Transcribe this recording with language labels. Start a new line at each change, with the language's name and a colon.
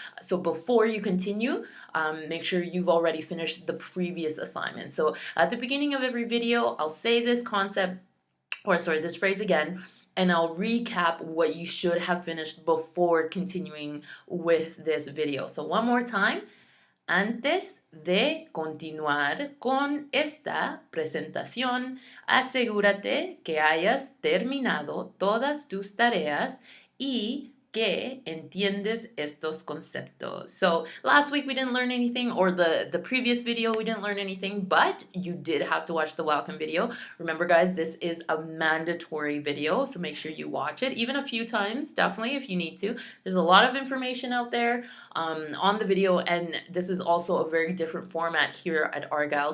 English: So before you continue, make sure you've already finished the previous assignment. So at the beginning of every video, I'll say this concept, or sorry, this phrase again, and I'll recap what you should have finished before continuing with this video. So one more time.
Spanish: Antes de continuar con esta presentación, asegúrate que hayas terminado todas tus tareas y que entiendes estos conceptos.
English: So last week we didn't learn anything, or the previous video we didn't learn anything, but you did have to watch the welcome video. Remember guys, this is a mandatory video, so make sure you watch it, even a few times, definitely if you need to. There's a lot of information out there on the video, and this is also a very different format here at Argyle.